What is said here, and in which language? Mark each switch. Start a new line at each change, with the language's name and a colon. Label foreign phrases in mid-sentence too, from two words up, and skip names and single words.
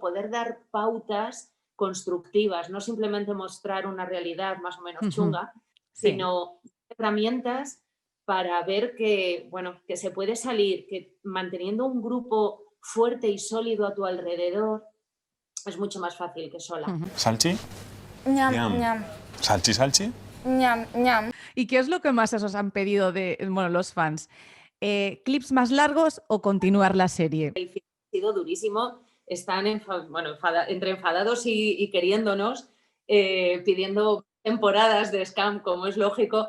Spanish: Poder dar pautas constructivas, no simplemente mostrar una realidad más o menos Ujú. chunga, Sí. sino herramientas para ver que, bueno, que se puede salir, que manteniendo un grupo fuerte y sólido a tu alrededor es mucho más fácil que sola. Ujú. ¿Salchi? Ñam, Ñam. ñam, ¿Salchi, salchi? ñam, ñam. ¿Y qué es lo que más os han pedido de, bueno, los fans? ¿Clips más largos o continuar la serie? El final ha sido durísimo. Están entre enfadados y queriéndonos, pidiendo temporadas de Scam, como es lógico.